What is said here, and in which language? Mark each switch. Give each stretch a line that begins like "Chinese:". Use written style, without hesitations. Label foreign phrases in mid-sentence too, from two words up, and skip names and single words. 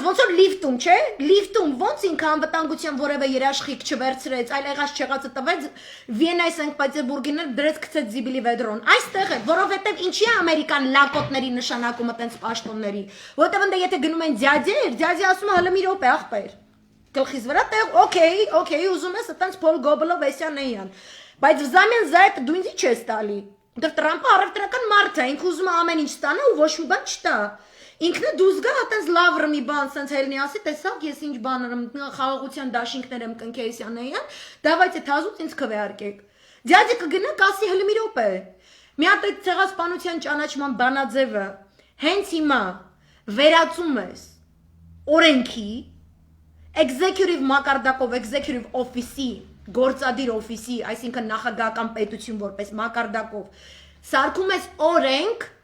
Armenian: ոնց որ լիֆտում, չէ՞, լիֆտում ոնց ինքը անվտանգության որևէ երաշխիք չվերցրեց, այլ եղած չեղածը տվեց Վիեննայի Սանկտ Պետերբուրգին դրեց գցեց Զիբիլի վեդրոն։ Այստեղ է, որովհետև ինչի է ամերիկան լակոտների նշանակումը տենց պաշտոնների, որովհետև ընդ եթե գնում են ձյաձի ասում է հələ մի րոպե ախպեր։ Գլխից վրա տեղ, օքեյ, ուզում ես տենց Փոլ Գոբլով էսյանեյան։ Բայց
Russian: взамен за
Armenian: это դու ինձ ի՞նչ ես տալի։ Դեռ Տրամփը առևտրական մարդ է, ինքը ուզում է ամեն ինչ ստանա ու ոչ մի բան չտա։ Ինքնը դուզ գա այտենց լավ ռմի բան սենց հելնի ասի տեսակ ես ինչ բաներ եմ խաղաղության դաշինքներ եմ կնքեյսյանեյան դավայցե թազուց ինձ քվեարկեք դյադի կգնա կասի հլմի րոպե մի հատ այդ ցեղասպանության ճանաչման բանաձևը հենց հիմա վերածում ես օրենքի executive մակարդակով
English: executive office-
Armenian: ի գործադիր օֆիսի, այսինքն նախագահական պետություն որպես մակարդակով սարքում ես օրենք,